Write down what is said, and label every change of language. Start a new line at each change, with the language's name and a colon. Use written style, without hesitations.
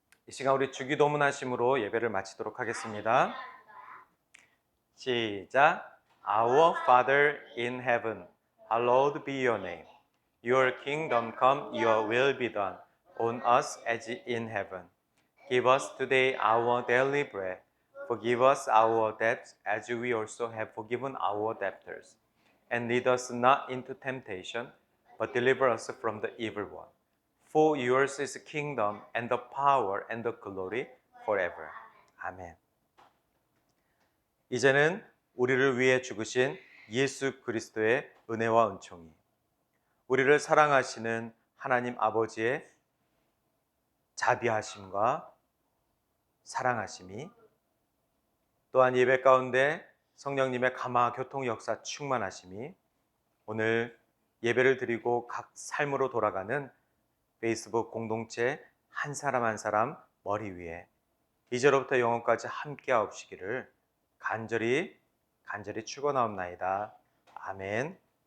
Korean: 이 시간 우리 주기도문 하심으로 예배를 마치도록 하겠습니다. 시작.
English: Our Father in heaven, hallowed be your name. Your kingdom come, your will be done, on us as in heaven. Give us today our daily bread. Forgive us our debts as we also have forgiven our debtors. And lead us not into temptation, but deliver us from the evil one. For yours is the kingdom and the power and the glory forever.
Korean: 아멘. 이제는 우리를 위해 죽으신 예수 그리스도의 은혜와 은총이, 우리를 사랑하시는 하나님 아버지의 자비하심과 사랑하심이, 또한 예배 가운데 성령님의 감화 교통 역사 충만하심이 오늘 예배를 드리고 각 삶으로 돌아가는 페이스북 공동체 한 사람 한 사람 머리 위에 이제로부터 영원까지 함께하옵시기를 간절히 축원하옵나이다. 아멘.